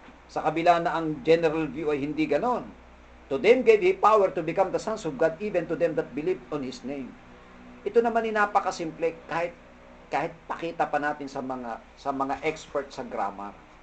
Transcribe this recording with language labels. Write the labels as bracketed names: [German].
[Filipino] Sa kabila na ang general view ay hindi ganon. [English] To them gave He power to become the sons of God, even to them that believe on His name. [Filipino] Ito naman ay napakasimple, kahit pakita pa natin sa mga expert sa grammar.